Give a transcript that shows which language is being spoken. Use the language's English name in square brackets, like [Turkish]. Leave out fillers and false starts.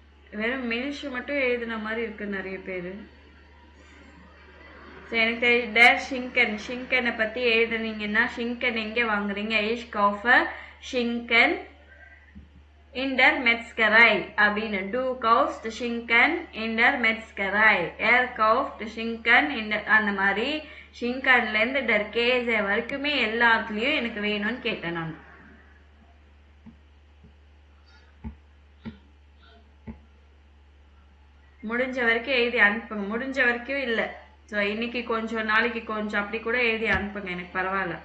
[Tamil] வெறும் மினிஷு மட்டும் எழுதின மாதிரி இருக்கு நிறைய பேரு. எனக்கு தெரியும். [German] டேர் ஷிங்கன், [Tamil] ஷிங்கனை பத்தி எழுதுனீங்கன்னா ஷிங்கன் எங்க வாங்குறீங்க? [German] ஐஷ் காஃபர் ஷிங்கன் in der Metzgerei [Tamil] அப்படின்னு. [German] Du kaufst Schinken in der Metzgerei. Kauft Schinken in der, [Tamil] அந்த மாதிரி ஷிங்கன்ல இருந்து டர் கேஸே வரைக்குமே எல்லாத்துலயும் எனக்கு வேணும்னு கேட்டேன் நான். முடிஞ்ச வரைக்கும் எழுதி அனுப்புங்க. முடிஞ்ச வரைக்கும் இல்ல, ஸோ இன்னைக்கு கொஞ்சம் நாளைக்கு கொஞ்சம் அப்படி கூட எழுதி அனுப்புங்க, எனக்கு பரவாயில்ல.